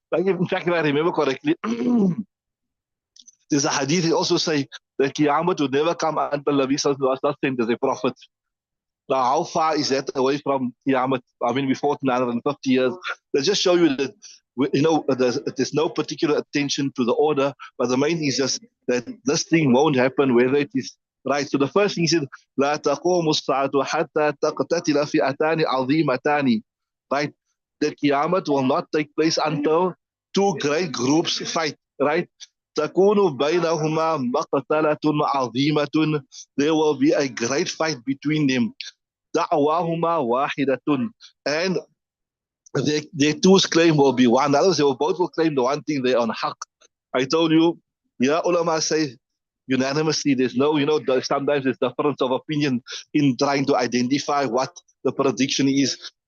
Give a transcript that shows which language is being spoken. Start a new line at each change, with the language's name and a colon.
English: Like, in fact, if I remember correctly, there's a hadith that also say that Qiyamah would never come until Nabi Sallallahu was not sent as a prophet. Now, how far is that away from Qiyamah? I mean, before 950 years. They just show you that, there's no particular attention to the order, but the main thing is just that this thing won't happen, whether it is right. So the first thing he said,
Arabic: لا تقوم الساعة حتى تقتتل فئتان عظيمتان.
English: Right? That Qiyamah will not take place until 2 great groups fight. Right?
Arabic: تكون بينهما مقتلة عظيمة.
English: There will be a great fight between them.
Arabic: دعواهما واحدة.
English: And their two claim will be one. In other words, they will both will claim the one thing, they're on haq. I told you, yeah, ulama say unanimously. There's no, sometimes there's difference of opinion in trying to identify what the prediction is.